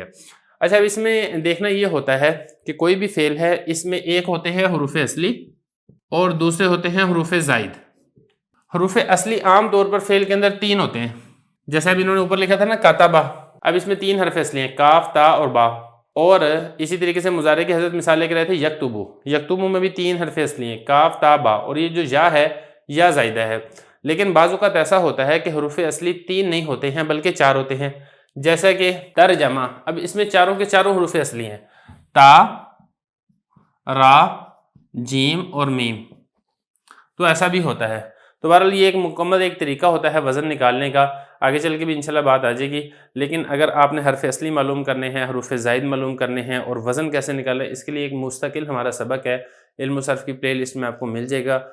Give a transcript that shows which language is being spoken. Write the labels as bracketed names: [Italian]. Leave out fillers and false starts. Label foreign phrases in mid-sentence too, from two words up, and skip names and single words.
[Urdu] اچھا، اب اس میں دیکھنا یہ ہوتا ہے کہ کوئی بھی فعل ہے، اس میں ایک ہوتے ہیں حروف اصلی اور دوسرے ہوتے ہیں حروف زائد۔ حروف اصلی عام طور پر فعل کے اندر 3 ہوتے ہیں، جیسے اب انہوں نے اوپر لکھا تھا نا کاتبہ، اب اس میں 3 حرف اصلی ہیں، کاف، تا اور با۔ اور اسی طریقے سے مضارع کی حضرت مثال لے کے رہے تھے یکتبو، یکتبو میں بھی 3 حرف اصلی ہیں، کاف، تا، با، اور یہ جو یا ہے یا زائدہ ہے۔ لیکن بعض اوقات ایسا ہوتا ہے کہ حروف اصلی 3 نہیں ہوتے ہیں بلکہ 4 ہوتے ہیں، جیسا کہ ترجمہ، اب اس میں چاروں کے چاروں حروف اصلی ہیں، تا، را، جیم اور میم، تو ایسا بھی ہوتا ہے۔ تو بہرحال یہ ایک مکمل ایک طریقہ ہوتا ہے وزن نکالنے کا، آگے چل کے بھی انشاءاللہ بات آ جائے گی۔ لیکن اگر آپ نے حرف اصلی معلوم کرنے ہیں، حروف زائد معلوم کرنے ہیں اور وزن کیسے نکالیں، اس کے لیے ایک مستقل ہمارا سبق ہے، علم و صرف کی پلے لسٹ میں آپ کو مل جائے گا۔